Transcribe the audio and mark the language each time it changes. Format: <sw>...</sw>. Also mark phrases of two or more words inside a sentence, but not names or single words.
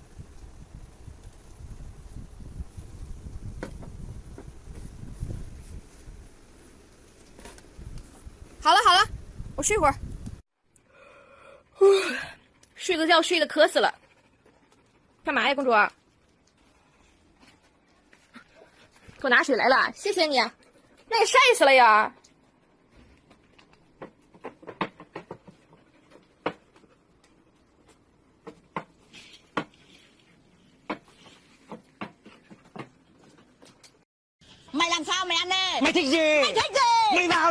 <zh>好了好了，我睡会儿。睡个觉睡得渴死了。干嘛呀，公主？给我拿水来了，谢谢你。那也晒死了呀。</zh> <vi>Mày làm sao mày ăn đi? Mày thích gì? Mày thích gì? Mày vào đi.</vi>